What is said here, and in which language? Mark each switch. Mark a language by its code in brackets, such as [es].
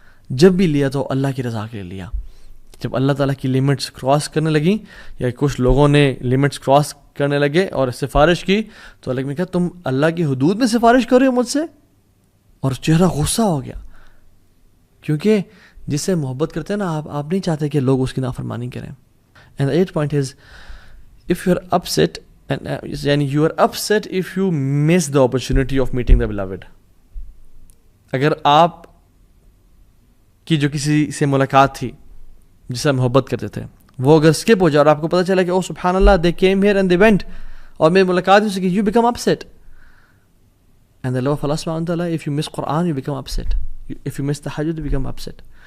[ur] جب بھی لیا تو اللہ کی رضا کے لیے لیا. جب اللہ تعالیٰ کی لمٹس کراس کرنے لگیں یا کچھ لوگوں نے لمٹس کراس کرنے لگے اور سفارش کی، تو اللہ نے کہا تم اللہ کی حدود میں سفارش کر رہے ہو مجھ سے، اور چہرہ غصہ ہو گیا. کیونکہ جس سے محبت کرتے ہیں نا آپ نہیں چاہتے کہ لوگ اس کی نافرمانی کریں. [en] And the 8th point is if you are upset یعنی you are upset if you miss the opportunity of meeting the beloved. [ur] اگر آپ کی جو کسی سے ملاقات تھی جس سے محبت کرتے تھے، وہ اگر اسکپ ہو جائے اور آپ کو پتہ چلا کہ او سبحان اللہ [en] they came here and they went [ur] اور میری ملاقات ہو سکی، [en] you become upset. And the love of Allah subhanahu wa ta'ala, if you miss Quran you become upset, if you miss tahajjud you become upset.